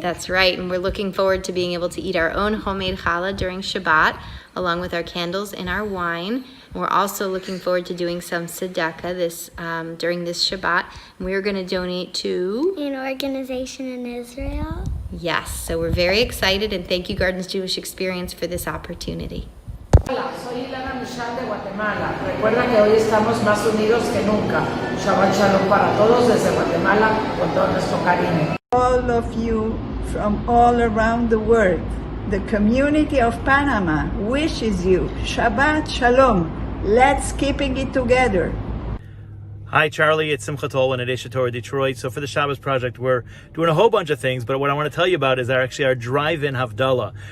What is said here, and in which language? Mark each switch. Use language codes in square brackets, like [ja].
[en] That's right, and we're looking forward to being able to eat our own homemade challah during Shabbat, along with our candles and our wine. We're also looking forward to doing some tzedakah during this Shabbat. And we are going to donate to An organization in Israel. Yes, so we're very excited, and thank you, Gardens Jewish Experience, for this opportunity. [es] Hola, soy Ilana Michal de Guatemala. Recuerda que hoy estamos más unidos que nunca. Shabbat Shalom para todos desde Guatemala con todo nuestro cariño. [en] All of you from all around the world, the community of Panama wishes you Shabbat Shalom. Let's keeping it together. Hi, Charlie. It's Simchat Tol in Adesha Torah, Detroit. So for the Shabbos Project, we're doing a whole bunch of things, but what I want to tell you about is our drive-in Havdalah.